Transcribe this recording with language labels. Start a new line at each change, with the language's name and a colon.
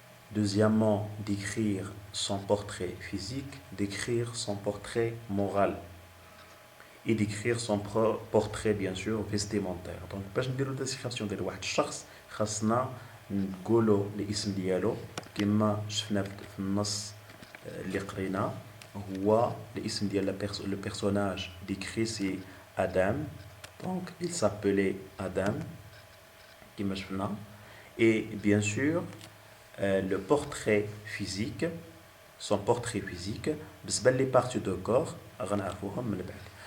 French: Deuxièmement, décrire son portrait physique, décrire son portrait moral et décrire son portrait bien sûr vestimentaire.
Arabic: Donc باش نديرو description ديال واحد الشخص خاصنا نقولوا الاسم ديالو كما شفنا في النص اللي قرينا. هو الاسم ديال
French: le personnage décrit c'est Adam. Donc il s'appelait Adam
Arabic: كما شفنا.
French: Et bien sûr le portrait physique, son portrait physique
Arabic: بالنسبة
French: les parties de corps
Arabic: غنعرفوهم من بعد.